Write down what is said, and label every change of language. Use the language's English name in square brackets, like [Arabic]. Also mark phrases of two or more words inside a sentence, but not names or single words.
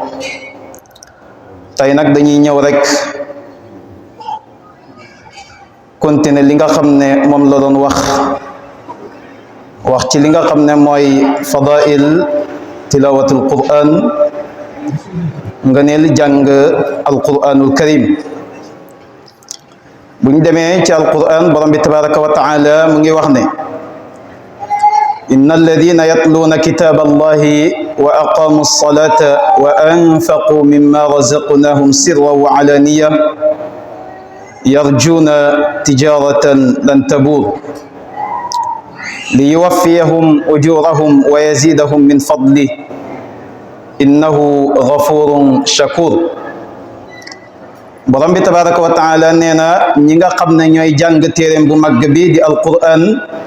[Wolof] tey nag dañuy ñëw rek continuer li nga xam ne moom la doon wax ci li nga xam ne mooy [Arabic] فضائل تلاوة القرآن, [Wolof] nga ne li jàng [Arabic] القرآن الكريم. [Wolof] bu ñu demee ci alquran, borom bi [Arabic] تبارك وتعالى [Wolof] mu ngi wax ne: [Arabic] إن الذين يتلون كتاب الله وأقاموا الصلاة وأنفقوا مما رزقناهم سرا وعلانية يرجون تجارة لن تبور ليوفيهم أجورهم ويزيدهم من فضله إنه غفور شكور. [Wolof] borom bi [Arabic] تبارك وتعالى [Wolof] nee na ñi nga xam ne ñooy jàng téeréem bu mag bi di alquran,